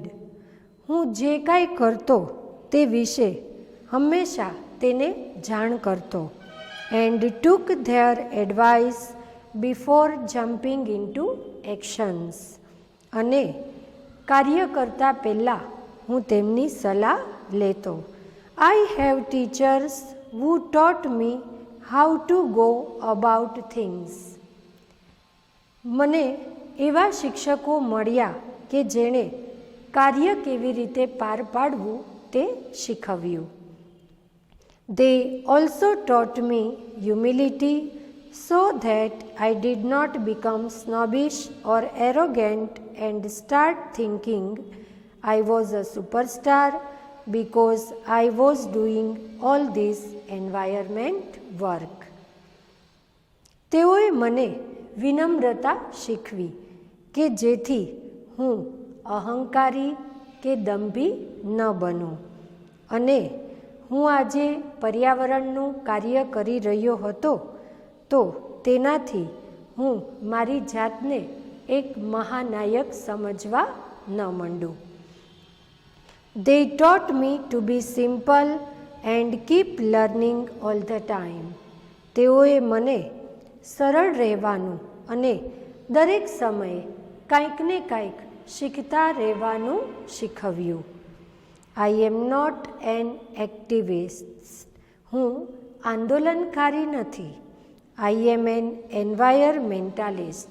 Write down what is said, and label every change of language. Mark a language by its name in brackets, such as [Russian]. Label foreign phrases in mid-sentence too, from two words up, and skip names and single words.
[Gujarati] હું જે કાંઈ કરતો તે વિશે હંમેશા તેને જાણ કરતો. [English] and took their advice before jumping into actions. [Gujarati] અને કાર્ય કરતાં પહેલાં હું તેમની સલાહ લેતો. [English] I have teachers who taught me how to go about things. [Gujarati] મને એવા શિક્ષકો મળ્યા કે જેણે કાર્ય કેવી રીતે પાર પાડવું તે શીખવ્યું. [English] They also taught me humility so that I did not become snobbish or arrogant and start thinking I was a superstar because I was doing all this environment work. [Gujarati] તેઓએ મને વિનમ્રતા શીખવી કે જેથી હું અહંકારી કે દંભી ન બનું. અને હું આજે પર્યાવરણનું કાર્ય કરી રહ્યો હતો તો તેનાથી હું મારી જાતને એક મહાનાયક સમજવા ન માંડું. [English] They taught me to be simple and keep learning all the time. [Gujarati] તેઓએ મને સરળ રહેવાનું અને દરેક સમયે કાંઈક ને કાંઈક શીખતા રહેવાનું શીખવ્યું. [English] I am not an activist. [Gujarati] હું આંદોલનકારી નથી. [English] I am an environmentalist.